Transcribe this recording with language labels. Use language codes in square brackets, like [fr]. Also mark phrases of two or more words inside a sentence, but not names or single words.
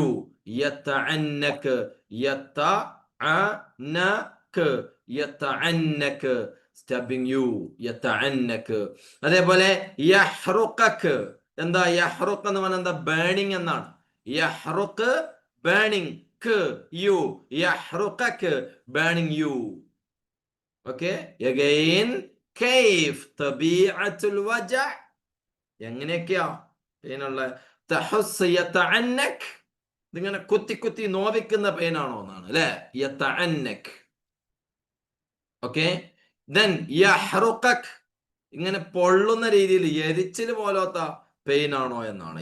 [ar] يطعنك، يطعنك، يطعنك, [en] stabbing you, [ar] يطعنك. [ml] അതേപോലെ യഹ്റുഖക്. എന്താ യഹ്റുഖ് എന്ന് പറഞ്ഞാൽ എന്താ? ബേണിംഗ് എന്നാണ്. യഹ്റുഖ്, [en] ബേണിംഗ്. You, يحرقك, burning you. Okay, again, [ar] كيف طبيعة الوجع. [ml] എങ്ങനെയൊക്കെയാ പെയിനുള്ള? [ar] تحس يطعنك, [ml] ഇതിങ്ങനെ കുത്തി കുത്തി നോവിക്കുന്ന പെയിനാണോ എന്നാണ് അല്ലെ? യതഅന്നക്. ഓക്കെ. ദെൻ യഹ്റുഖക്, ഇങ്ങനെ പൊള്ളുന്ന രീതിയിൽ എരിച്ചിൽ പോലത്തെ പെയിൻ ആണോ എന്നാണ്.